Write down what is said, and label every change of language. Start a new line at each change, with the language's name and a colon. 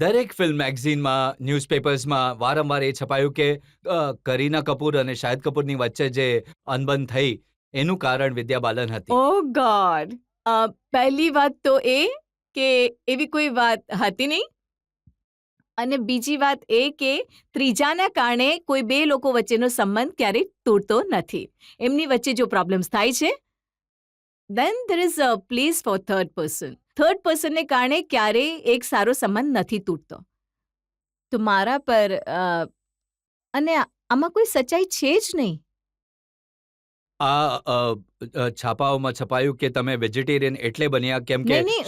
Gujarati: દરેક ફિલ્મ મેગઝીનમાં, ન્યૂઝપેપર્સમાં વારંવાર એ છપાયું કે કરીના કપૂર અને શાહિદ કપૂરની વચ્ચે જે અનબન થઈ એનું કારણ વિદ્યા બાલન હતી. ઓ ગોડ. પહેલી વાત તો એ કે એવી કોઈ વાત હતી નહીં, અને બીજી વાત એ કે ત્રીજાના કારણે કોઈ બે લોકો વચ્ચેનો સંબંધ ક્યારેય તૂટતો નથી. એમની વચ્ચે જો પ્રોબ્લેમ્સ થાય છે,
English: then there is a place for third person.
Gujarati: Third પર્સનને કારણે ક્યારેય એક સારો સંબંધ નથી તૂટતો. તો મારા પર અને આમાં કોઈ સચ્ચાઈ છે જ નહીં. આ છાપાઓમાં છપાયું કે તમે વેજીટેરિયન એટલે બન્યા કેમ કે નહીં,